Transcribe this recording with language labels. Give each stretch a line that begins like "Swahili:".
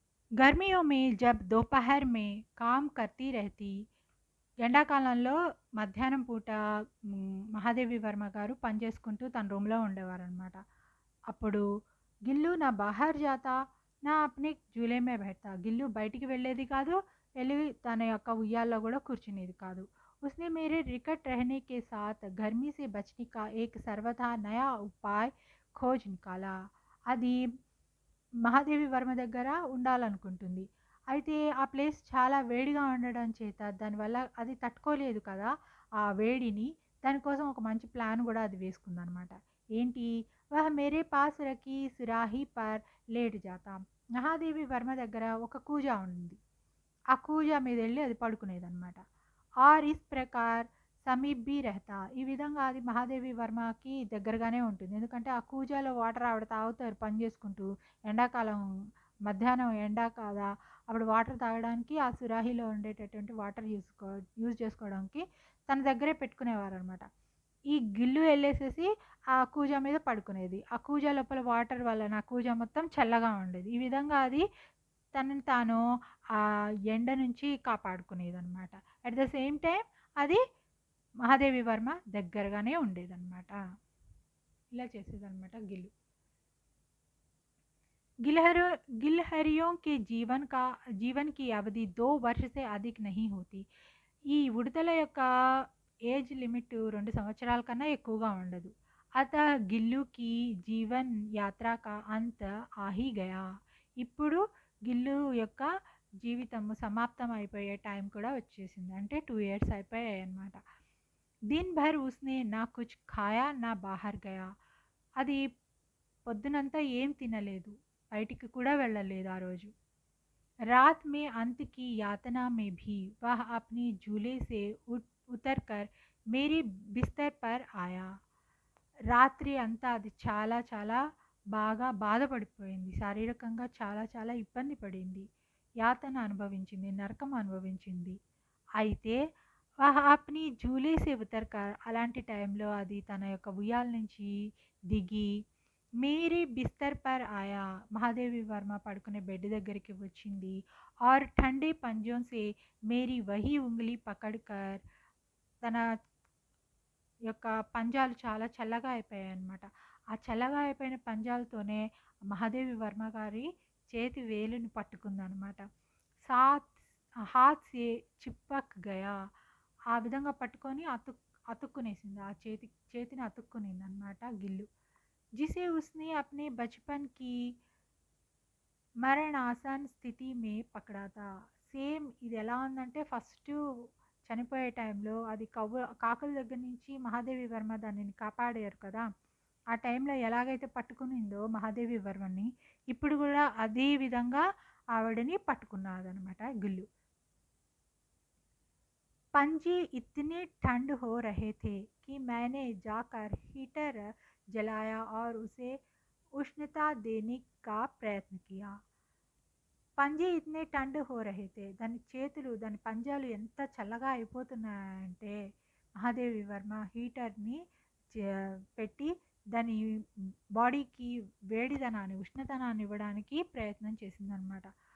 Hindi: गर्मियों में जब दोपहर में काम करती रहती
Telugu: ఎండాకాలంలో మధ్యాహ్నం పూట మహాదేవి వర్మ గారు పనిచేసుకుంటూ తన రూమ్లో ఉండేవారనమాట. అప్పుడు
Hindi: గిల్లు నా బాహర్ జాతా నా అప్నే జూలే మే బైఠతా
Telugu: గిల్లు బయటికి వెళ్ళేది కాదు, వెళ్ళి తన యొక్క ఉయ్యాల్లో కూడా కూర్చునేది కాదు.
Hindi: उसने मेरे निकट रहने के साथ गर्मी से बचने का एक सर्वथा नया उपाय खोज निकाला.
Telugu: అది మహాదేవి వర్మ దగ్గర ఉండాలనుకుంటుంది. అయితే ఆ ప్లేస్ చాలా వేడిగా ఉండడం చేత దానివల్ల అది తట్టుకోలేదు కదా ఆ వేడిని. దానికోసం ఒక మంచి ప్లాన్ కూడా అది వేసుకుందనమాట. ఏంటి,
Hindi: వహ మేరే పాస్ రఖీ సురాహీ పర్ లేట్ జాతా
Telugu: మహాదేవి వర్మ దగ్గర ఒక కూజా ఉంది. ఆ కూజా మీద వెళ్ళి అది పడుకునేదనమాట.
Hindi: ఆర్ ఇస్ ప్రకార్ సమీప్ బి రెహతా
Telugu: ఈ విధంగా అది మహాదేవి వర్మకి దగ్గరగానే ఉంటుంది. ఎందుకంటే ఆ కూజాలో వాటర్ ఆవిడ తాగుతారు పని చేసుకుంటూ. ఎండాకాలం మధ్యాహ్నం ఎండా కాదా, అప్పుడు వాటర్ తాగడానికి ఆ సురాహిలో ఉండేటటువంటి వాటర్ యూజ్ చేసుకోవడానికి తన దగ్గరే పెట్టుకునేవారు అనమాట. ఈ గిల్లు వెళ్ళేసేసి ఆ కూజా మీద పడుకునేది. ఆ కూజా లోపల వాటర్ వలన ఆ కూజా మొత్తం చల్లగా ఉండేది. ఈ విధంగా అది తనని తాను ఆ ఎండ నుంచి కాపాడుకునేది అనమాట.
English: At the same time అది మహాదేవి వర్మ దగ్గరగానే ఉండేదన్నమాట.
Telugu: ఇలా చేసేదన్నమాట గిల్లు.
Hindi: गिलहरियों के जीवन की अवधि 2 वर्ष से अधिक नहीं होती.
Telugu: ఈ ఉడతల యొక్క ఏజ్ లిమిట్ 2 సంవత్సరాల కన్నా ఎక్కువగా ఉండదు.
Hindi: అతः గిల్లు కి జీవన్ యాత్ర కా అంత ఆహి గయా
Telugu: ఇప్పుడు గిల్లు యొక్క జీవితము సమాప్తం అయిపోయే టైం కూడా వచ్చేసింది. అంటే 2 ఇయర్స్ అయిపోయాయి అన్నమాట.
Hindi: దిన్ భర్ ఉస్నే నా కుచ్ ఖాయా నా బాహర్ గయా
Telugu: అది పొద్దునంతా ఏం తినలేదు, బయటికి కూడా వెళ్ళలేదు ఆ రోజు.
Hindi: रात में अंत की यातना में भी वह अपनी झूले से उतरकर मेरे बिस्तर पर आया.
Telugu: రాత్రి అంతా అది చాలా చాలా బాగా బాధపడిపోయింది. శారీరకంగా చాలా చాలా ఇబ్బంది పడింది, యాతన అనుభవించింది, నరకం అనుభవించింది. అయితే
Hindi: వహ అప్ని జూలే సే ఉతర్కర్
Telugu: అలాంటి టైంలో అది తన యొక్క ఉయ్యాల నుంచి దిగి
Hindi: మేరీ బిస్తర్ పర్ ఆయా
Telugu: మహాదేవి వర్మ పడుకునే బెడ్ దగ్గరికి వచ్చింది.
Hindi: और ठंडे पंजों से मेरी वही उंगली पकड़कर
Telugu: తన యొక్క పంజాలు చాలా చల్లగా అయిపోయాయి అన్నమాట. ఆ చల్లగా అయిపోయిన పంజాలతోనే మహాదేవి వర్మ గారి చేతి వేలుని పట్టుకుందనమాట.
Hindi: సాత్ హాత్ సే చిప్పక్ గయా
Telugu: ఆ విధంగా పట్టుకొని అతుక్కునేసింది. ఆ చేతిని అతుక్కునింది అనమాట గిల్లు.
Hindi: जिसे उसने अपने बचपन की మరణాసన్ స్థితి మే పకడాతా
Telugu: సేమ్ ఇది ఎలా ఉందంటే ఫస్ట్ చనిపోయే టైంలో అది కాకుల దగ్గర నుంచి మహాదేవి వర్మ దానిని కాపాడారు కదా. ఆ టైంలో ఎలాగైతే పట్టుకునిందో మహాదేవి వర్మని, ఇప్పుడు కూడా అదే విధంగా ఆవిడని పట్టుకున్నాదనమాట గిల్లు.
Hindi: पंजे इतने ठंड हो रहे थे कि मैंने जाकर हीटर जलाया और उसे उष्णता देने का प्रयत्न किया. పంజే ఇతనే టండ్ హో రహేతే,
Telugu: దాని చేతులు దాని పంజాలు ఎంత చల్లగా అయిపోతున్నాయంటే మహాదేవి వర్మ హీటర్ని పెట్టి దాని బాడీకి వేడిదనాన్ని ఉష్ణతనాన్ని ఇవ్వడానికి ప్రయత్నం చేసిందనమాట.